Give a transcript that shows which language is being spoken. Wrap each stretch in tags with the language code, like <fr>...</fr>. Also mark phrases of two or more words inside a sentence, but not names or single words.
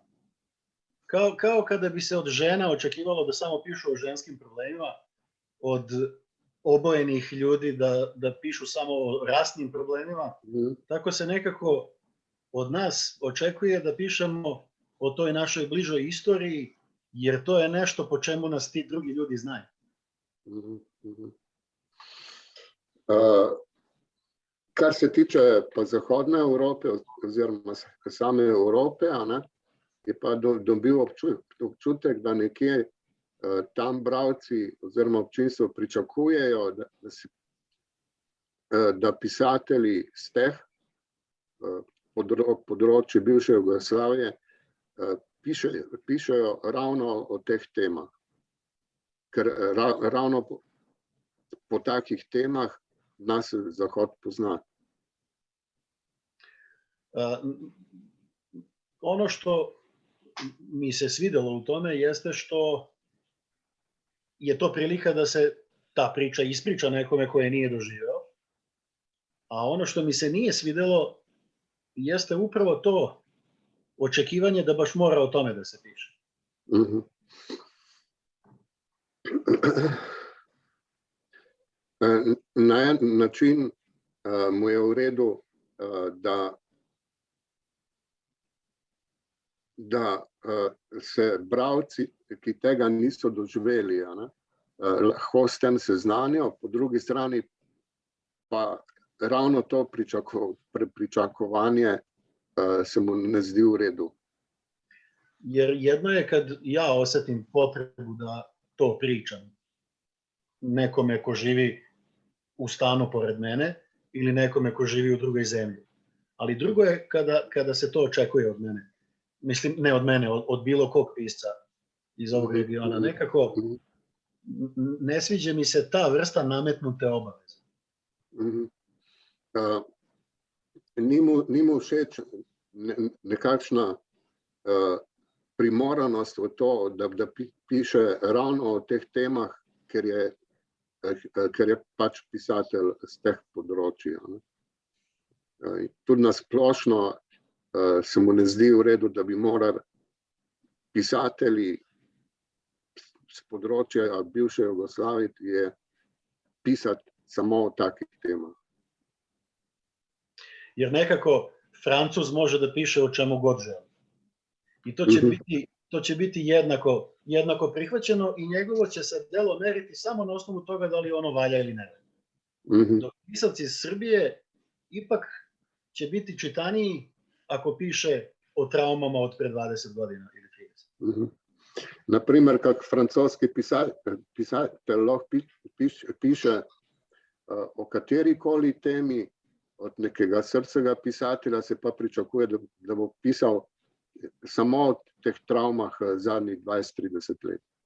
<sr>Kao kada bi se od žena očekivalo da samo pišu o ženskim problemima, od obojenih ljudi da pišu samo o rasnim problemima. Tako se nekako od nas očekuje da pišemo o toj našoj bližoj istoriji, jer to je nešto po čemu nas ti drugi ljudi znaju.</sr> <sl>Kar se tiče pa Zahodne Evrope oziroma same Evrope, je pa dobil občutek, da nekje tam bralci oziroma občinstvo pričakujejo, da pisatelji z teh področij bivše Jugoslavije pišejo ravno o teh temah. Ker ravno po takih temah nas Zahod pozna.</sl> <sr>Ono što mi se svidelo u tome jeste što je to prilika da se ta priča ispriča nekome koje nije doživeo. A ono što mi se nije svidelo jeste upravo to očekivanje da baš mora o tome da se piše.</sr> <sl>Na en način mu je v redu, da se bralci, ki tega niso doživeli, lahko s tem seznanijo, po drugi strani pa ravno to pričakovanje se mu ne zdi v redu.</sl> <sr>Jer jedno je kad ja osetim potrebu da to pričam nekome ko živi u stanu pored mene ili nekome ko živi u drugoj zemlji. Ali drugo je kada se to očekuje od mene. Mislim, ne od mene, od bilo kog pisca iz ovog regiona. Nekako ne sviđa mi se ta vrsta nametnute obaveze.</sr> <sl>Ni mu všeč nekakšna primoranost v to, da piše ravno o teh temah, ker je pač pisatelj z teh področij. Tudi nasplošno se mu ne zdi v redu, da bi morali pisatelji z področja bivše Jugoslavije pisati samo o takih temah.</sl> <sr>Jer nekako Francuz može da piše o čemu god želi. I to će biti jednako prihvaćeno i njegovo će se delo meriti samo na osnovu toga da li ono valja ili ne valja. Dok pisavci iz Srbije ipak će biti čitaniji ako piše o traumama od pre 20 godina ili 30.</sr> <sl>Naprimer, kak francoski pisatelj lahko piše o katerikoli temi od nekega srčnega pisatelja se pa pričakuje, da bo pisal samo o teh travmah zadnjih 20-30 let.</sl>